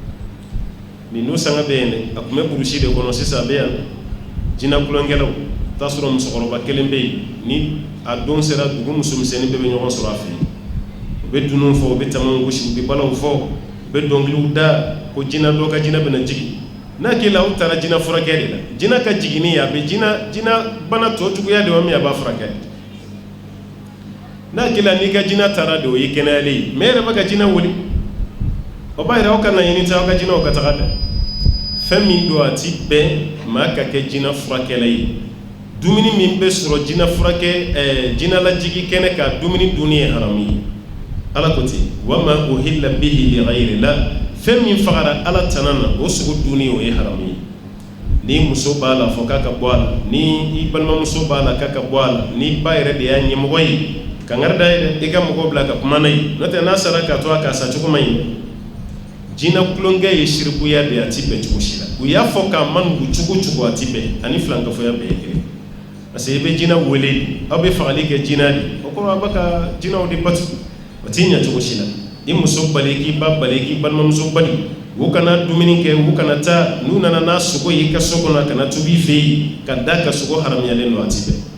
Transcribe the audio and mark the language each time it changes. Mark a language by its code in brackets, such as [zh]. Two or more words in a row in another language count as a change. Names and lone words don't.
[bm] nin n'o sanga bɛ yen dɛ a tun bɛ burusi de kɔnɔ sisan a bɛ yan jinɛ kulonkɛlaw t'a sɔrɔ musokɔrɔba kelen bɛ yen ni a don sera dugu musomisɛnnin bɛɛ bɛ ɲɔgɔn sɔrɔ a fɛ yen u bɛ dununw fɔ u bɛ tamaw gosi u bɛ balaw fɔ u bɛ dɔnkiliw da ko jinɛ dɔ ka jinɛ bɛna jigin n'a k'i la u taara jinɛ furakɛ de la jinɛ ka jiginni a bɛ jinɛ bana tɔ juguya de wa min a b'a furakɛ n'a k'i la n'i ka jinɛ taara de o ye kɛnɛyalen ye mais e yɛrɛ bɛ ka jinɛ wuli o b'a yira aw ka laɲini tɛ aw ka jinɛw ka taga dɛ fɛn min don a ti bɛn maa ka kɛ jinɛ furakɛla ye dumuni min bɛ sɔrɔ jinɛ furakɛ jinɛ lajigi kɛnɛ kan dumuni dunni ye haramu ye ala ko ten [ar] وما أهل به لغير الله [bm] fɛn min fagara ala tana na o sogo dunni o ye haramu ye ni muso b'a la fɔ k'a ka bɔ a la ni i balimamuso b'a la k'a ka bɔ a la ni ba yɛrɛ de y'a ɲɛmɔgɔ ye kangari da ye dɛ i ka mɔgɔw bila ka kuma n'a ye n'o tɛ n'a sara k'a to a k'a sa cogo man ɲi jinɛ kulonkɛ ye sirikuya de a ti bɛn cogo si la u y'a fɔ k'a ma nugu cogo cogo a ti bɛn ani filankafoya bɛɛ ye kelen [fr] parce que [bm] i bɛ jinɛ wele aw bɛ fagali kɛ jinɛ de o kɔrɔ a bɛ ka jinɛw de batu o t'i ɲɛ cogo si la i muso bali k'i ba bali k'i balimamuso bali u kana dumuni kɛ u kana taa n'u nana n'a sogo ye i ka so kɔnɔ ka na tobi i fɛ yen ka da ka sogo haramuyalen don a ti bɛn